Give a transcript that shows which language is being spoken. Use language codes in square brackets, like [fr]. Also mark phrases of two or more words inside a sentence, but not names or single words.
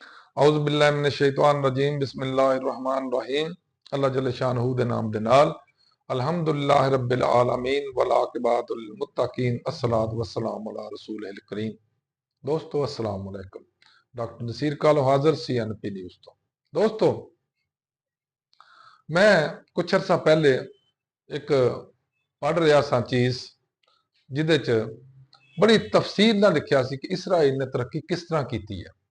[ar] أعوذ بالله من الشيطان الرجيم بسم الله الرحمن الرحيم. [pa] اللہ جل شانہ دے نام دے نال [ar] الحمد لله رب العالمين والعاقبة للمتقين والصلاة والسلام على الرسول الكريم. [pa] दोस्तों [ar] السلام عليكم. [pa] ڈاکٹر نصیر کالو حاضر CNP نیوز تو. دوستو میں کچھ عرصہ پہلے اک پڑھ رہا سا چیز جہدے چ بڑی تفصیل نال لکھیا سی کہ اسرائیل نے ترقی کس طرح کی ہے.